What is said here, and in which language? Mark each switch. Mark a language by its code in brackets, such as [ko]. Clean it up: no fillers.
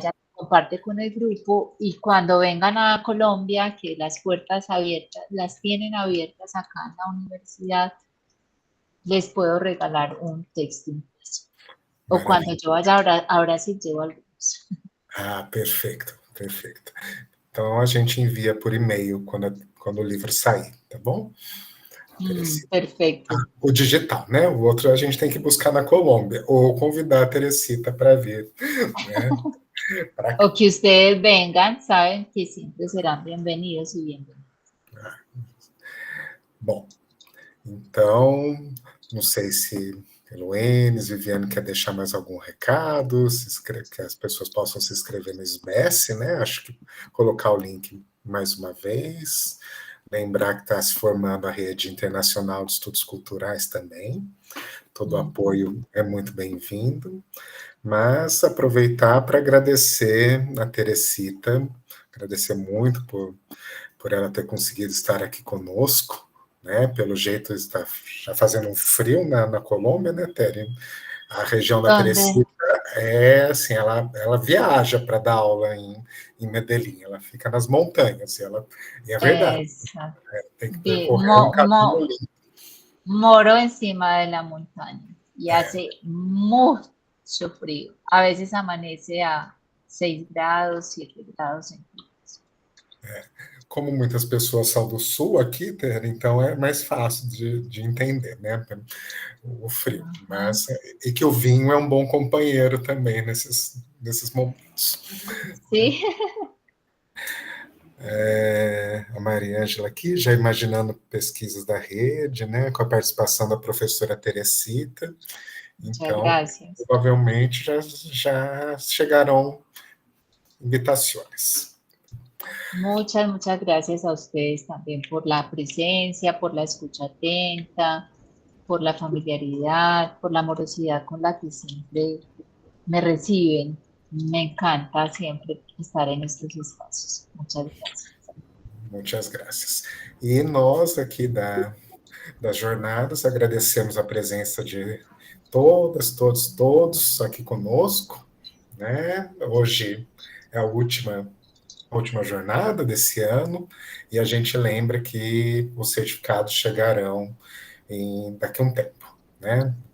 [es] ya comparte con el grupo, y cuando vengan a Colombia, que las puertas abiertas, las tienen abiertas acá en la universidad, les puedo regalar un texto impreso. O cuando [pt] maravilha. [es] yo vaya a Brasil, llevo algunos. [pt] Ah, perfeito, perfeito. Então a gente envia por e-mail quando o livro sair, tá bom? [es] Perfecto. [pt] O digital, né? O outro a gente tem que buscar na Colômbia, ou convidar a Teresita para vir, né? Pra cá. [es] O que ustedes vengan, saben que siempre serán bienvenidos y bienvenidos. [pt] Bom, então, não sei se Heloínes, Viviane quer deixar mais algum recado, que as pessoas possam se inscrever no SBES, né? Acho que colocar o link mais uma vez, lembrar que está se formando a Rede Internacional de Estudos Culturais também, todo o apoio é muito bem-vindo, mas aproveitar para agradecer a Teresita, agradecer muito por ela ter conseguido estar aqui conosco, né? Pelo jeito está já fazendo um frio na Colômbia, né, Teri? A região da Teresita é assim, ela viaja para dar aula em Medellín, ela fica nas montanhas, e é verdade, tem que percorrer um caminho lindo. [es] Moro encima de la montaña y hace mucho frío. A veces amanece a 6 grados, 7 grados centígrados. [pt] Como muitas pessoas são do sul aqui, Ter, então é mais fácil de entender, né? O frio. Mas, e que o vinho é um bom companheiro também nesses momentos. Sim. A Maria Ângela aqui, já imaginando pesquisas da rede, né? Com a participação da professora Teresita. Então, provavelmente já chegarão invitações. [es] Muchas gracias a ustedes también por la presencia, por la escucha atenta, por la familiaridad, por la amorosidad con la que siempre me reciben. Me encanta siempre estar en estos espacios. Muchas gracias. Muchas gracias. [pt] E nós aqui das jornadas agradecemos a presença de todos aqui conosco, né? Hoje é a última jornada desse ano, e a gente lembra que os certificados chegarão daqui a um tempo, né?